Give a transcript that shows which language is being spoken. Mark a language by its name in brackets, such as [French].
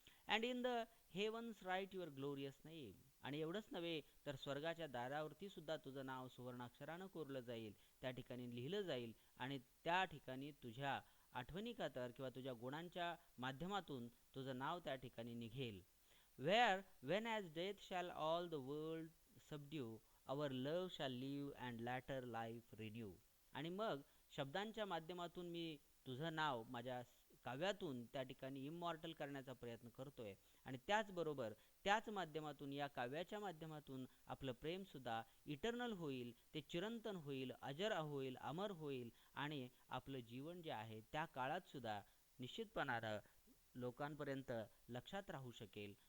[English] And in the heavens write your glorious name. [Marathi] आणि एवढंच नव्हे तर स्वर्गाच्या दारावरती सुद्धा तुझं नाव सुवर्णाक्षरानं कोरलं जाईल, त्या ठिकाणी लिहिलं जाईल आणि त्या ठिकाणी तुझ्या आठवणी का तर किंवा तुझ्या गुणांच्या माध्यमातून तुझं नाव त्या ठिकाणी निघेल. [English] Where, when as death shall all the world subdue, our love shall live and latter life renew. [Marathi] आणि मग शब्दांच्या माध्यमातून मी तुझं नाव माझ्या काव्यातून त्या ठिकाणी इमॉर्टल करण्याचा प्रयत्न करतोय आणि त्याचबरोबर त्याच माध्यमातून या काव्याच्या माध्यमातून आपलं प्रेमसुद्धा इटर्नल होईल, ते चिरंतन होईल, अजर होईल, अमर होईल आणि आपलं जीवन जे आहे त्या काळातसुद्धा निश्चितपणानं लोकांपर्यंत लक्षात राहू शकेल.